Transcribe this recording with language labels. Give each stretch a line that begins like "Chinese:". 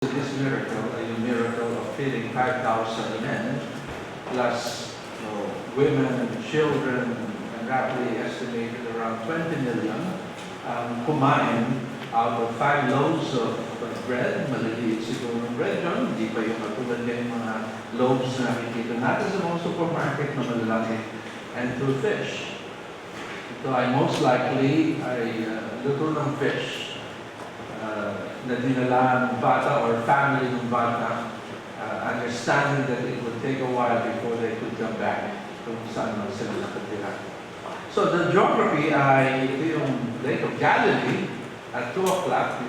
English: This miracle, a miracle of feeding 5,000 men, plus women, children, and roughly estimated around 20 million, kumain out of 5 loaves of bread.
Filipino: Maliliit siguro ng bread yun, hindi pa yung katulad ng mga loaves na nakikita natin sa mga supermarket na malalaki,
English: and 2 fish.
Filipino: Ito ay most likely ay luto ng fish na dinala ng bata or family ng bata,
English: understanding that it would take a while before they could come back
Filipino: kung saan man sila nakatira. So the geography ay ito yung Lake of Galilee at 2 o'clock.